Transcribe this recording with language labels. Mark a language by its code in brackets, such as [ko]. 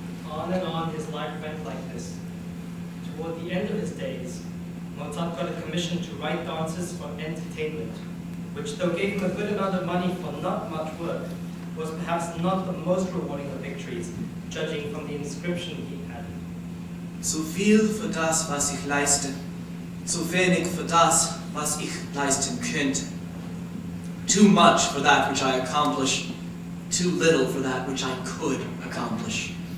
[en] On and on his life went like this. Toward the end of his days, Mozart got a commission to write dances for entertainment, which, though gave him a good amount of money for not much work, was perhaps not the most rewarding of victories, judging from the inscription he had. [de] Zu viel für das, was ich leiste, zu wenig für das, was ich leisten könnte. [en] Too much for that which I accomplish, too little for that which I could accomplish.